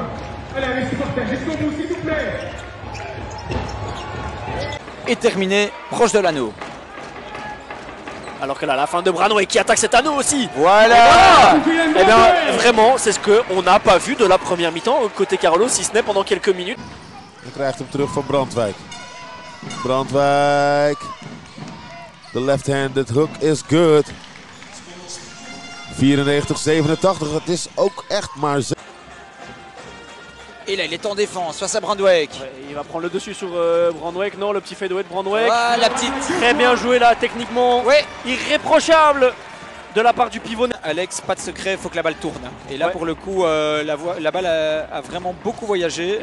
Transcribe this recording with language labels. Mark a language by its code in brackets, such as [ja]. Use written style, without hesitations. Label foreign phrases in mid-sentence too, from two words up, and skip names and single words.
[fr] Allez, les supporters, jusqu'au bout, s'il vous plaît. Et terminé, proche de l'anneau. Alors que là, la fin de Brandwijk qui attaque cet anneau aussi. Voilà. Et bien, vraiment, c'est ce qu'on n'a pas vu de la première mi-temps côté Carolo, si ce n'est pendant quelques minutes. [nl] Je krijgt hem terug van Brandwijk. Brandwijk. [en] De left-handed hook is good. 94-87. [nl] Het is ook echt maar... [fr] Et là, il est en défense face à Brandwijk. Ouais, il va prendre le dessus sur Brandwijk. Non, le petit fadeaway de Brandwijk. Ah, la petite. Très bien joué là, techniquement. Ouais. Irréprochable de la part du pivot. Alex, pas de secret, il faut que la balle tourne. Et là, pour le coup, la balle a vraiment beaucoup voyagé.